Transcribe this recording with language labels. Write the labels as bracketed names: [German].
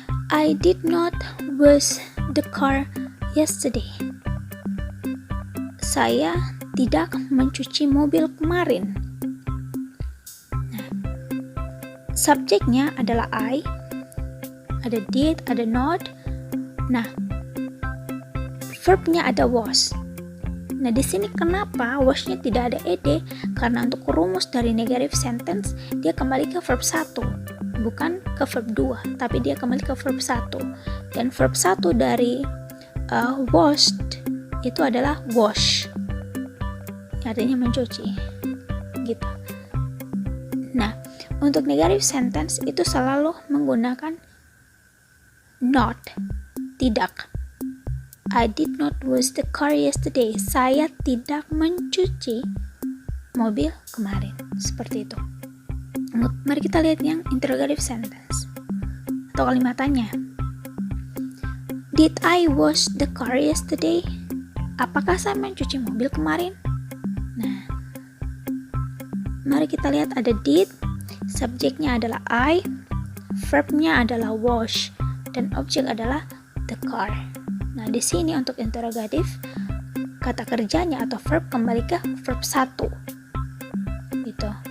[English] I did not wash the car yesterday. [Indonesian] Saya tidak mencuci mobil kemarin. Nah, subjeknya adalah I, ada did, ada not. Nah, verbnya ada was. Nah, di sini kenapa wasnya tidak ada ed? Karena untuk rumus dari negative sentence dia kembali ke verb 1, bukan ke verb 2, tapi dia kembali ke verb 1. Dan verb 1 dari washed itu adalah wash. Artinya mencuci. Gitu. Nah, untuk negative sentence itu selalu menggunakan not, tidak. [English] I did not wash the car yesterday. [Indonesian] Saya tidak mencuci mobil kemarin. Seperti itu. Mari kita lihat yang interrogative sentence atau kalimat tanya. [English] Did I wash the car yesterday? [Indonesian] Apakah saya mencuci mobil kemarin? Nah, mari kita lihat ada did, subjeknya adalah I, verbnya adalah wash, dan objek adalah the car. Nah, di sini untuk interrogatif, kata kerjanya atau verb kembali ke verb 1. Gitu.